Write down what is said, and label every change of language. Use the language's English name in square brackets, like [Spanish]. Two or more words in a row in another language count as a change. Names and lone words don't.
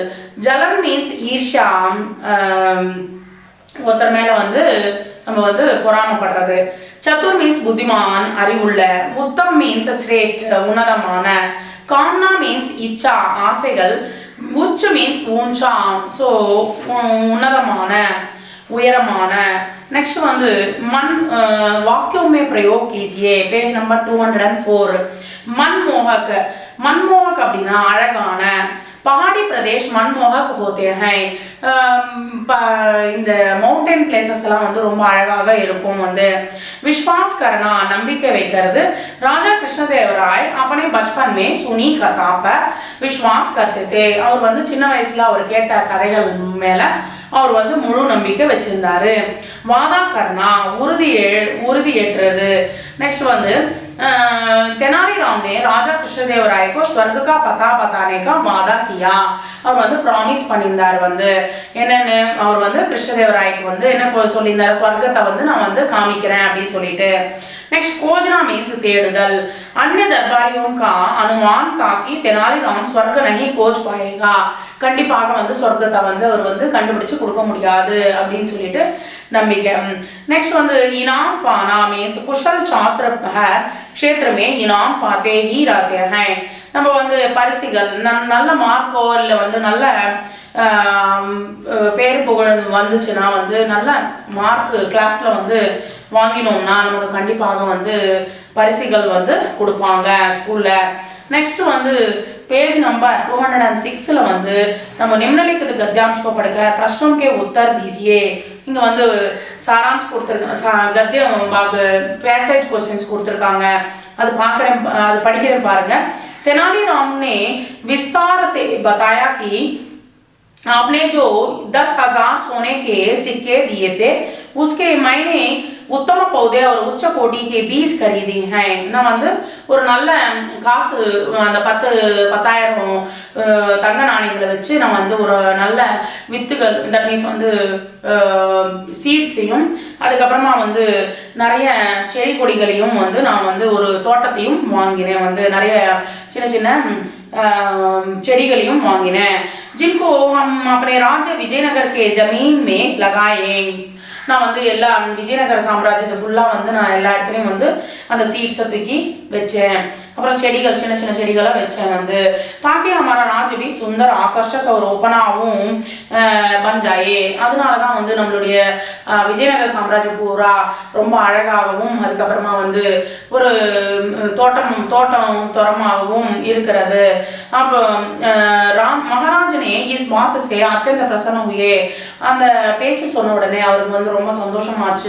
[Tamil] ஜலன் மீன்ஸ் ஈர்ஷா ஒருத்தர் மேல வந்து நம்ம வந்து பொறாமப்படுறது. சதுர் மீன்ஸ் புத்திமான் அறிவுள்ள. உத்தம் மீன்ஸ் சிரேஷ்ட உன்னதமான. காம்னா மீன்ஸ் இச்சா ஆசைகள். உச்ச மீன்ஸ் ஊஞ்சா ஸோ உன்னதமான உயரமான. [Hindi] नेक्स्ट வந்து मन वाक्यों में प्रयोग कीजिए [English] page number [Hindi] 204. मनमोहक मनमोहक [Tamil] அப்படினா அழகான. [Hindi] पहाड़ी प्रदेश मनमोहक होते हैं. [Tamil] இந்த [English] mountain places [Tamil] எல்லாம் வந்து ரொம்ப அழகாக இருக்கும் வந்து. [Hindi] विश्वास करना [Tamil] நம்பிக்கை வைக்கிறது. [Hindi] राजा कृष्णदेवराय अपने बचपन में सुनी कथा पर विश्वास करते थे. [Tamil] அவர் வந்து சின்ன வயசுல அவர் கேட்ட கதைகள் மேல அவர் வந்து முழு நம்பிக்கை வச்சிருந்தாரு. [Hindi] वादा करना [Tamil] உறுதி ஏற்றது. [Hindi] नेक्स्ट வந்து तेनालीराम ने राजा कृष्णदेवराय को स्वर्ग का पता बताने का वादा किया. [Tamil] அவர் வந்து ப்ராமிஸ் பண்ணியிருந்தார் வந்து என்னன்னு அவர் வந்து கிருஷ்ணதேவராயக்கு வந்து என்ன சொல்லியிருந்தார் ஸ்வர்க்கத்தை வந்து நான் வந்து காமிக்கிறேன் அப்படின்னு சொல்லிட்டு. [Hindi] नेक्स्ट खोजना मीन्स தேடுதல். अन्य दरबारियों का अनुमान था कि तेनालीराम स्वर्ग नहीं खोज पाएगा. [Tamil] கண்டிப்பாக வந்து சொர்க்கத்தை வந்து அவர் வந்து கண்டுபிடிச்சு கொடுக்க முடியாது அப்படின்னு சொல்லிட்டு நம்பிக்கை. [Hindi] नेक्स्ट வந்து इनाम पाना मीन्स कुशल छात्र है क्षेत्र में इनाम पाते ही रहते हैं. [Tamil] நம்ம வந்து பரிசுகள் நல்ல மார்க்கோ இல்லை வந்து நல்ல பேர் புகழ் வந்துச்சுன்னா வந்து நல்ல மார்க் கிளாஸ்ல வந்து வாங்கினோம்னா நமக்கு கண்டிப்பாக வந்து பரிசுகள் வந்து கொடுப்பாங்க ஸ்கூல்ல. [Hindi] नेक्स्ट வந்து [English] page number [Hindi] 206 வந்து நம்ம निम्नलिखित गद्यांश को पढ़कर प्रश्नों के उत्तर दीजिए. [Tamil] இங்க வந்து சாராம்ஸ் கொடுத்திருக்காங்க [Hindi] गद्य भाग [English] passage questions [Tamil] கொடுத்திருக்காங்க. அது படிக்கிறேன் பாருங்க. [Hindi] तेनालीराम ने विस्तार से बताया कि आपने जो 10,000 सोने के सिक्के दिए थे उसके मैंने उत्तम पौधे और उच्च कोटि के बीज खरीदे हैं. [Tamil] நான் வந்து ஒரு நல்ல காசு அந்த 10,000 தங்க நாணயங்களை வச்சு நான் வந்து ஒரு நல்ல வித்துகள் [English] that means [Tamil] வந்து சீட்ஸையும் அதுக்கப்புறமா வந்து நிறைய செடி கொடிகளையும் வந்து நான் வந்து ஒரு தோட்டத்தையும் வாங்கினேன் வந்து நிறைய சின்ன சின்ன செடிகளையும் வாங்கினேன். [Hindi] जिनको हम अपने राज्य विजयनगर के जमीन में लगाए. [Tamil] நான் வந்து எல்லா விஜயநகர சாம்ராஜ்யத்தை ஃபுல்லாக வந்து நான் எல்லா இடத்துலையும் வந்து அந்த சீட்ஸை தூக்கி வச்சேன். அப்புறம் செடிகள் சின்ன சின்ன செடிகளாக வச்சேன் வந்து தாக்கி [Hindi] हमारा राज्य भी सुंदर आकर्षक और ओपनाவும் बन जाए. [Tamil] அதனால தான் வந்து நம்மளுடைய விஜயநகர சாம்ராஜ்யம் பூரா ரொம்ப அழகாகவும் அதுக்கப்புறமா வந்து ஒரு தோட்டமாகவும் இருக்கிறது. [Hindi] அப்போ महाराज ने इस बात से अत्यंत प्रसन्न हुए. [Tamil] அந்த பேச்சு சொன்ன உடனே அவருக்கு வந்து ரொம்ப சந்தோஷமாச்சு.